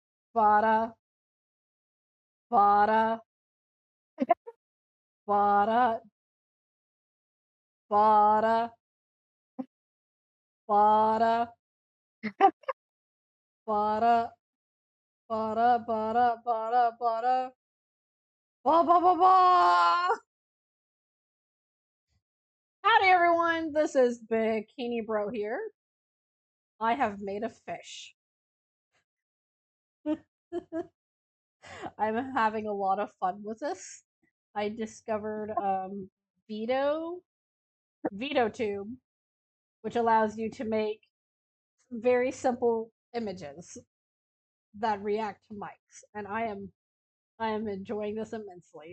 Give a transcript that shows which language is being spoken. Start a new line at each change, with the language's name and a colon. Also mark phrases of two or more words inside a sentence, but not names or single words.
English: Bada, bada, bada, bada, bada, bada, bada, bada, bada, bada, ba ba ba ba. Howdy everyone, this is Bikini Bro here. I have made a fish. I'm having a lot of fun with this. I discovered Veto Tube, which allows you to make very simple images that react to mics, and I am enjoying this immensely.